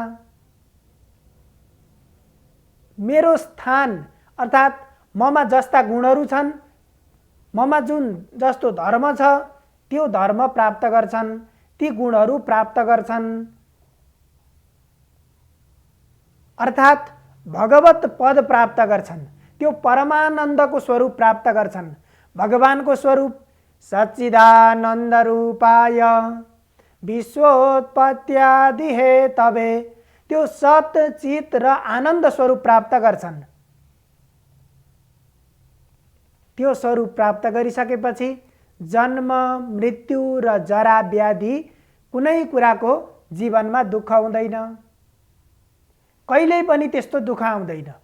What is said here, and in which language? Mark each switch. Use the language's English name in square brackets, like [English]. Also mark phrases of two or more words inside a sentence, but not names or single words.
[Nepali] मेरो स्थान अर्थात् ममा जस्ता गुणहरू छन्, ममा जुन जस्तो धर्म छ त्यो धर्म प्राप्त गर्छन्, ती गुणहरू प्राप्त गर्छन्, अर्थात् भगवत पद प्राप्त गर्छन्, त्यो परमानन्दको स्वरूप प्राप्त गर्छन्। भगवानको स्वरूप [Sanskrit] सच्चिदानन्द रूपाय विश्वोत्पत्त्यादि हेतवे, [Nepali] त्यो सत चित र आनन्द स्वरूप प्राप्त गर्छन्। त्यो स्वरूप प्राप्त गरिसकेपछि जन्म मृत्यु र जरा व्याधि कुनै कुराको जीवनमा दुःख हुँदैन, कहिल्यै पनि त्यस्तो दुःख आउँदैन।